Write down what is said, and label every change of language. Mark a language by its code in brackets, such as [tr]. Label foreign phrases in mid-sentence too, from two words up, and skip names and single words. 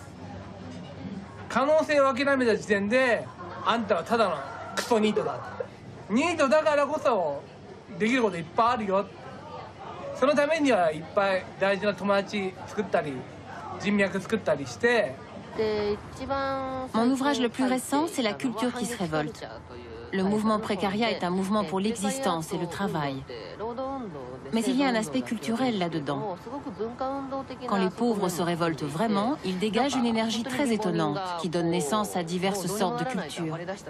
[ja] 可能性を諦めた時点であんたはただのクソニートだ。ニートだからこそできることいっぱいあるよ。そのためにはいっぱい大事な友達作ったり人脈作ったりして [fr] Mon ouvrage le plus récent, c'est La culture qui se révolte. Le mouvement précaria est un mouvement pour l'existence et le travail. Mais il y a un aspect culturel là-dedans. Quand les pauvres se révoltent vraiment, ils dégagent une énergie très étonnante qui donne naissance à diverses sortes de cultures.